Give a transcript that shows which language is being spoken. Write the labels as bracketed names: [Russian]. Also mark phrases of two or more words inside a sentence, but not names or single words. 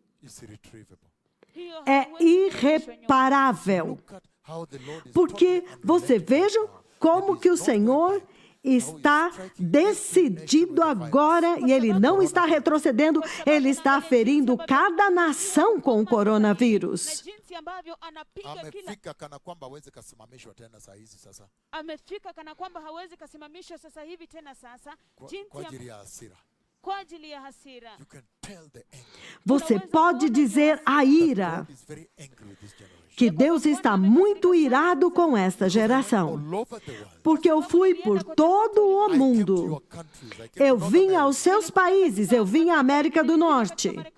[Portuguese] É irreparável. Porque você veja como que o Senhor está decidido agora e ele não está retrocedendo, ele está ferindo cada nação com o coronavírus. [Swahili] Amefika kana kwamba hawezi kasimamishwa tena saa hizi sasa. Amefika kana kwamba hawezi kasimamishwa sasa hivi tena sasa. Kwa ajili ya hasira. Kwa ajili ya hasira. [English] You can tell the anger. [Portuguese] Você pode dizer a ira. Que Deus está muito irado com esta geração. Porque eu fui por todo o mundo. Eu vim aos seus países, eu vim à América do Norte.